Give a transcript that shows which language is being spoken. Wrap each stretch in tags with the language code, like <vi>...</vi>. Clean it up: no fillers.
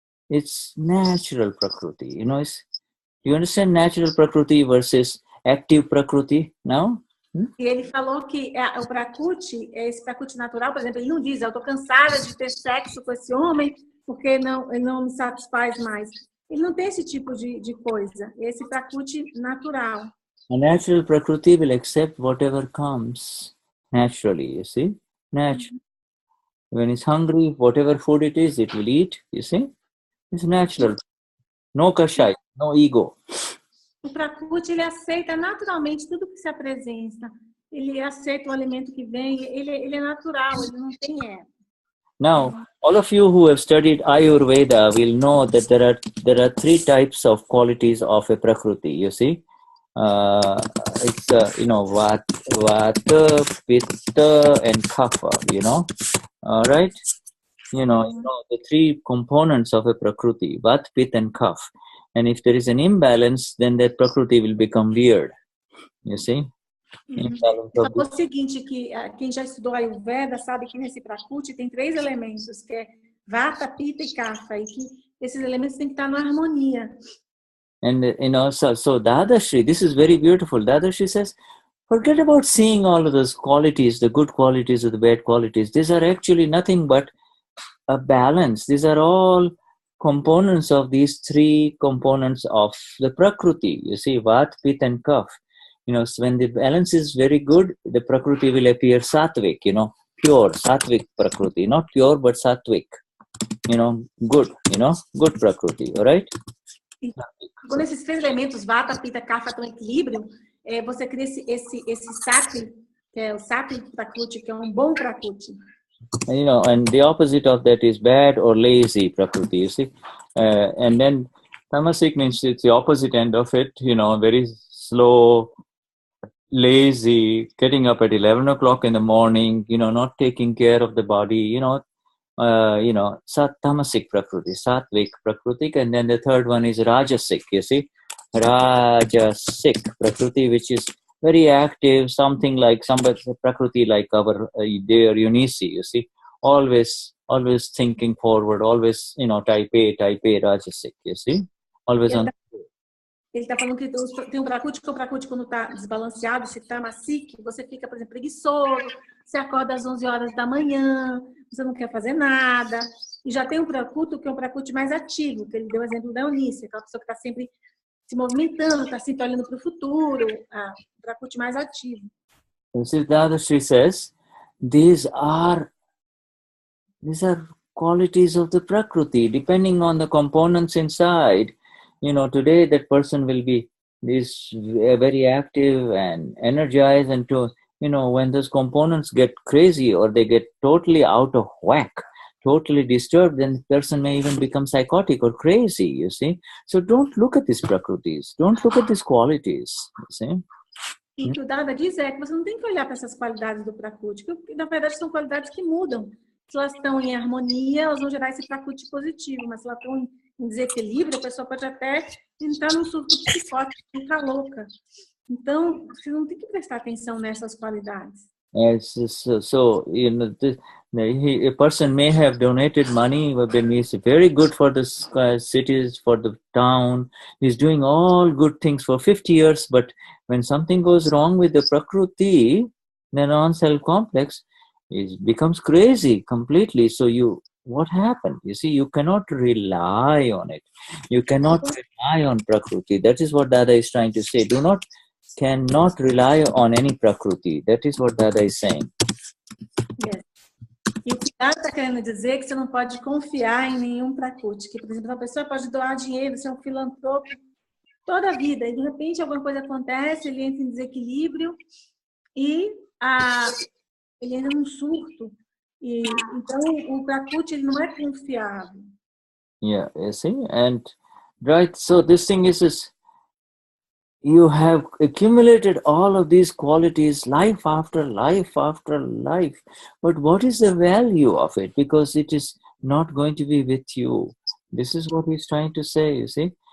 <en>It's natural Prakruti. You understand natural Prakruti versus active Prakruti now?</en> <pt>E ele falou que o Prakruti, esse Prakruti natural, por exemplo, ele não diz, eu estou cansada de ter sexo com esse homem porque ele não me satisfaz mais. Ele não tem esse tipo de coisa. Esse Prakruti natural.</pt> <en>A natural Prakruti will accept whatever comes naturally, you see? Natural. When it's hungry, whatever food it is, it will eat, you see? It's natural. No Kashai, no ego.</en> <pt>O Prakruti, ele aceita naturalmente tudo que se apresenta. Ele aceita o alimento que vem, ele é natural, ele não tem ego.</pt> <en>Now, all of you who have studied Ayurveda will know that there are 3 types of qualities of a Prakruti, you see? It's, Vata, Pitta, and Kapha, all right? The 3 components of a Prakruti, Vata, Pitta, and Kapha. And if there is an imbalance, then that Prakruti will become weird, you see?</en> <pt>Ele falou o seguinte, que quem já estudou Ayurveda sabe que nesse Prakruti tem 3 elementos, que é Vata, Pitta e Kapha, e que esses elementos têm que estar na harmonia.</pt> <en>And, so Dadashri, this is very beautiful. Dadashri says, Forget about seeing all of those qualities, the good qualities or the bad qualities. These are actually nothing but a balance. These are all components of these three components of the Prakruti. You see, Vat, Pit and Kaph. So when the balance is very good, the Prakruti will appear sattvic, pure, sattvic Prakruti. Not pure, but sattvic. Good, good Prakruti, all right?</en> <pt>Quando esses três elementos, Vata, Pitta, Kapha, estão em equilíbrio, você cria esse Sattvic, que é o Sattvic Prakruti, que é bom Prakruti.</pt> <en>And the opposite of that is bad or lazy Prakruti, you see. And then Tamasic means it's the opposite end of it, very slow, lazy, getting up at 11 o'clock in the morning, not taking care of the body, Tamasic Prakruti, Sattvic Prakruti, and then the third one is Rajasic, you see. Rajasic Prakruti, which is very active, something like Prakruti like our dear Unisi, you see. Always thinking forward, always, type A, Rajasic, you see. Always on.</en> <pt>Ele está falando que tem um Prakruti, que o Prakruti, quando está desbalanceado, se está Tamasic, você fica, por exemplo, preguiçoso, você acorda às 11 horas da manhã, você não quer fazer nada. E já tem um Prakruti, que é um Prakruti mais ativo, que ele deu o exemplo da Eunice, aquela pessoa que está sempre se movimentando, está sempre olhando para o futuro, um Prakruti mais ativo.</pt> <en>Dadashri says, these are qualities of the Prakruti, depending on the components inside. Today that person will be very active and energized, and when those components get crazy or they get totally out of whack, totally disturbed, then the person may even become psychotic or crazy, you see. So don't look at these Prakrutis, don't look at these qualities, you see.</en> <pt>E o que o Dada diz que você não tem que olhar para essas qualidades do Prakruti, porque na verdade são qualidades que mudam. Se elas estão em harmonia, elas vão gerar esse Prakruti positivo, mas se elas estão em desequilíbrio, a pessoa pode até entrar num surto psicótico, ficar louca. Então, você não tem que prestar atenção nessas qualidades.</pt> <en>Yes, so a person may have donated money, but then he's very good for the cities, for the town. He's doing all good things for 50 years, but when something goes wrong with the Prakruti, the non-self complex, it becomes crazy completely. So what happened? You see, you cannot rely on it. You cannot rely on Prakruti. That is what Dada is trying to say. Cannot rely on any Prakruti. That is what Dada is saying. Yes.</en> <pt>E o que Dada está querendo dizer é que você não pode confiar em nenhum Prakruti. Que, por exemplo, uma pessoa pode doar dinheiro, ser um filantropo toda a vida, e de repente alguma coisa acontece, ele entra em desequilíbrio e ele entra num surto. E, então, o Prakruti ele não é confiável.</pt> <en>Yeah, you see? And, right, so this thing is you have accumulated all of these qualities life after life after life. But what is the value of it? Because it is not going to be with you. This is what he's trying to say, you see.</en>